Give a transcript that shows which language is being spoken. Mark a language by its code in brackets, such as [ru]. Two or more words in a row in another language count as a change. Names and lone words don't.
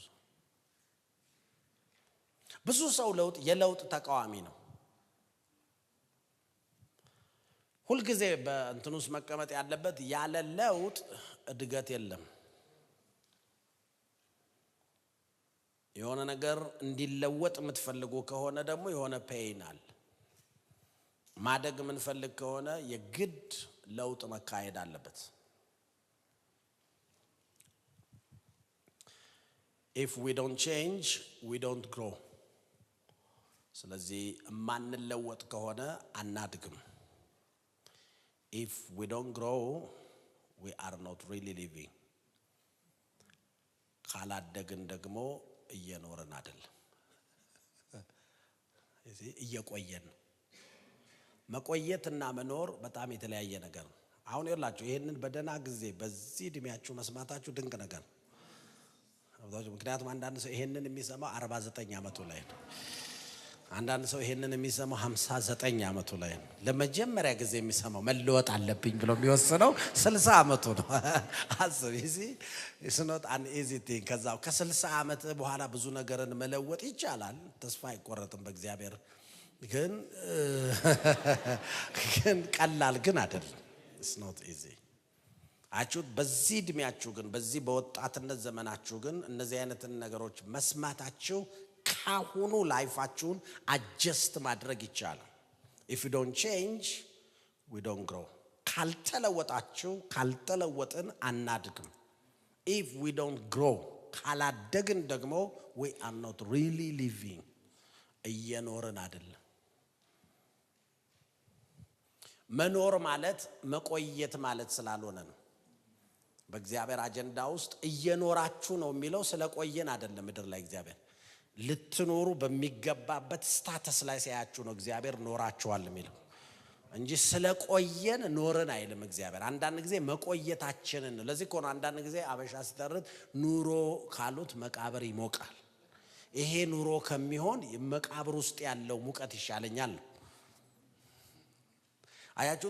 [am] ብዙ ሰው የለውጥ ተቃዋሚ ነው። ሁሉ ጊዜ በእንትኑስ መቀመጥ ያለበት ያለ ለውጥ እድገት የለም። የሆነ ነገር እንዲለወጥ የምትፈልጉ ከሆነ ደግሞ የሆነ ፔይን አለ። ማደግ የምንፈልግ ከሆነ የግድ ለውጥ መካሄድ አለበት። [en] if we don't change we don't grow [am] ስለዚህ ማንለወጥ ከሆነ አናድግም። [en] if we don't grow we are not really living [am] ካላደግን ደግሞ እየኖርን አይደለም እዚህ እየቆየን መቆየትና መኖር በጣም የተለያየ ነገር ነው። አሁን ይላችሁ ይሄንን በደና ጊዜ በዚህ እድሜያችሁ መስማታችሁ ድንቅ ነገር ነው። ምክንያቱም አንዳንድ ሰው ይሄንን የሚሰማው 49 ዓመቱ ላይ ነው። አንዳንድ ሰው ይሄንን የሚሰማው 59 ዓመቱ ላይ ነው። ለመጀመሪያ ጊዜ የሚሰማው መለወጥ አለብኝ ብሎ የሚወስነው 60 ዓመቱ ነው። አስብ [en] it's not an easy thing። [am] ከዛው ከ60 ዓመት በኋላ ብዙ ነገርን መለወጥ ይቻላል። ተስፋ አይቆረጥም በእግዚአብሔር ግን ቀላል ግን አይደለም። [en] it's not easy። [am] አቹት በዚህ እድሜያችሁ ግን በዚህ በወጣትነት ዘመናችሁ ግን እነዚህ አይነት ነገሮች መስማታችሁ ካሁኑ ላይፋችሁን አጀስት ማድረግ ይቻላል። [en] if you don't change we don't grow [am] ካልተለወጥን አናድግም። [en] if we don't grow [am] ካላደግን ደግሞ [en] we are not really living [am] እየኖርን አይደለም። መኖር ማለት መቆየት ማለት ስላልሆነ ነው። በእግዚአብሔር አጀንዳ ውስጥ እየኖራችሁ ነው የሚለው ስለቆየን አይደለም። ምድር ላይ እግዚአብሔር ልትኖሩ በሚገባበት ስታተስ ላይ ሲያያችሁ ነው እግዚአብሔር ኖራችኋል የሚለው እንጂ ስለቆየን ኖርን አይልም እግዚአብሔር። አንዳንድ ጊዜ መቆየታችንን ለዚህ እኮ ነው አንዳንድ ጊዜ አበሻ ሲተርት ኑሮ ካሉት መቃብር ይሞቃል። ይሄ ኑሮ ከሚሆን መቃብር ውስጥ ያለው ሙቀት ይሻለኛል። አያችሁት?